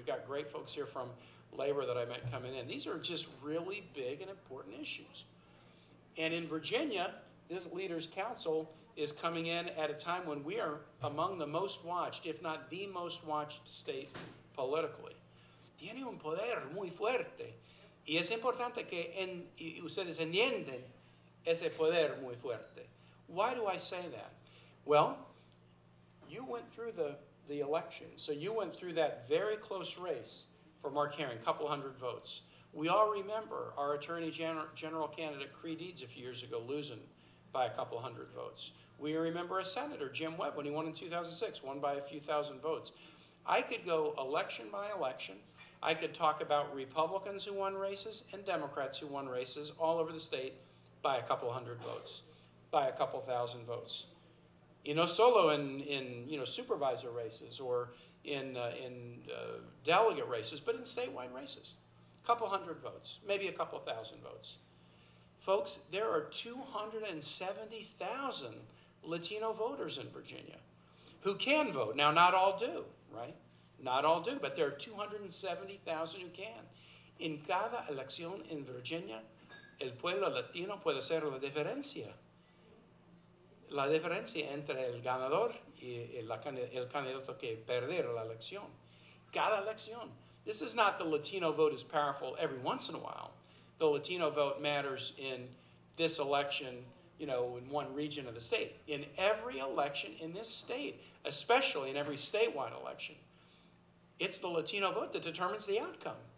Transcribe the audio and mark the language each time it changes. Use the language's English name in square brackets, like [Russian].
[English] We've got great folks here from labor that I met coming in. These are just really big and important issues. And in Virginia, this Leaders' Council is coming in at a time when we are among the most watched, if not the most watched state politically. [Spanish] Tiene un poder muy fuerte. Y es importante que ustedes entiendan ese poder muy fuerte. [English] Why do I say that? Well, you went through the election, so you went through that very close race for Mark Herring, a couple hundred votes. We all remember our Attorney General candidate, Creed Eads, a few years ago, losing by a couple hundred votes. We remember a senator, Jim Webb, when he won in 2006, won by a few thousand votes. I could go election by election. I could talk about Republicans who won races and Democrats who won races all over the state by a couple hundred votes, by a couple thousand votes. You know, solo in supervisor races or in delegate races, but in statewide races. A couple hundred votes, maybe a couple thousand votes. Folks, there are 270,000 Latino voters in Virginia who can vote. Now, not all do, right? Not all do, but there are 270,000 who can. [Spanish] En cada elección en Virginia, el pueblo latino puede hacer la diferencia. La diferencia entre el ganador y el candidato que perder la elección. Cada elección. [English] This is not the Latino vote is powerful every once in a while. The Latino vote matters in this election, in one region of the state. In every election in this state, especially in every statewide election, it's the Latino vote that determines the outcome.